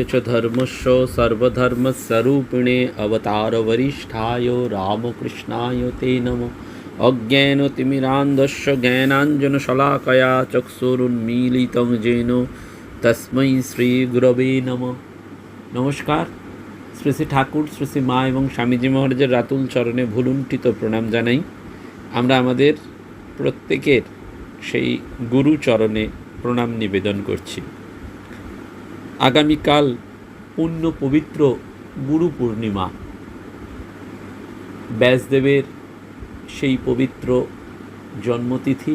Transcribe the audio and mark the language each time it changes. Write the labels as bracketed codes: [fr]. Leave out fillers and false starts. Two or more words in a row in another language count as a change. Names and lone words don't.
[sa] च धर्मस्य सर्वधर्मस्वरूपिणे अवतार वरिष्ठाय रामकृष्णाय ते नमः। अज्ञानतिमिरान्धस्य ज्ञानाञ्जनशलाकया चक्षुरुन्मीलितं येन तस्मै श्रीगुरवे नमः। नमस्कार। [bn] শ্রী শ্রী ঠাকুর, শ্রী শ্রী মা এবং স্বামীজি মহারাজের রাতুল চরণে ভুলুণ্ঠিত প্রণাম জানাই। আমরা আমাদের প্রত্যেকের সেই গুরু চরণে প্রণাম নিবেদন করছি। আগামীকাল পুণ্য পবিত্র গুরু পূর্ণিমা, ব্যাসদেবের সেই পবিত্র জন্মতিথি।